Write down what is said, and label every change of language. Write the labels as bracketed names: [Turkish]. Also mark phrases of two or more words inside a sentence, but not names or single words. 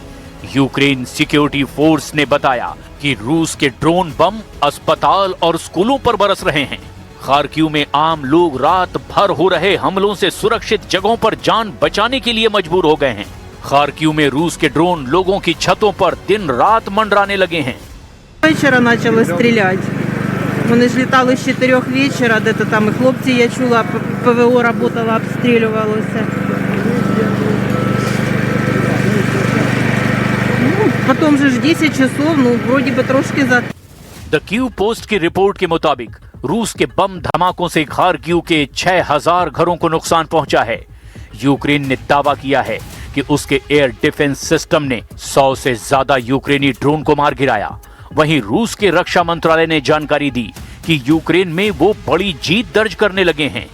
[Hindi] यूक्रेन सिक्योरिटी फोर्स ने बताया कि रूस के ड्रोन बम अस्पताल और स्कूलों पर बरस रहे हैं। खार्किव में आम लोग रात भर हो रहे हमलों से सुरक्षित जगहों पर जान बचाने के लिए मजबूर हो गए हैं। खार्किव में रूस के ड्रोन लोगों की छतों पर दिन रात मंडराने लगे हैं। [Ukrainian] Вечора почали стріляти. Вони ж літали з 4 вечора, де-то там і хлопці, я чула, [Russian] ПВО работало, [Ukrainian] обстрілювалося. [Russian] Потом же 10 часов, вроде бы трошки за... [Hindi] द कीव पोस्ट की रिपोर्ट के मुताबिक रूस के बम धमाकों से खार्किव के 6,000 घरों को नुकसान पहुंचा है। यूक्रेन ने दावा किया है कि उसके [English] air defense system [Hindi] ने 100 से ज्यादा यूक्रेनी ड्रोन को मार गिराया। वहीं रूस के रक्षा मंत्रालय ने जानकारी दी कि यूक्रेन में वो बड़ी जीत दर्ज करने लगे हैं।